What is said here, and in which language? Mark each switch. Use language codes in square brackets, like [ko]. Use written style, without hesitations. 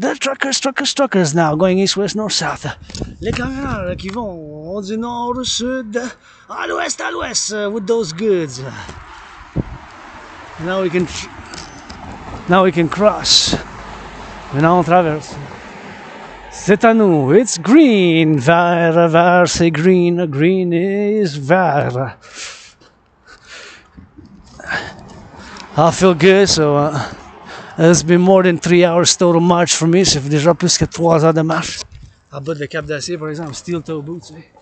[en] The truckers now, going east, west, north, south. [fr] Les camionneurs qui vont du nord au sud, à l'ouest, [en] with those goods. Now we can cross. [fr] Maintenant on traverse. C'est à nous. [en] It's green. Vert, c'est green. Green is vert. I feel good, so it's been more than 3 hours total march for me. [fr] Ça fait déjà plus que 3 heures de marche. À bas de cap d'acier, par exemple, [en] steel toe boots.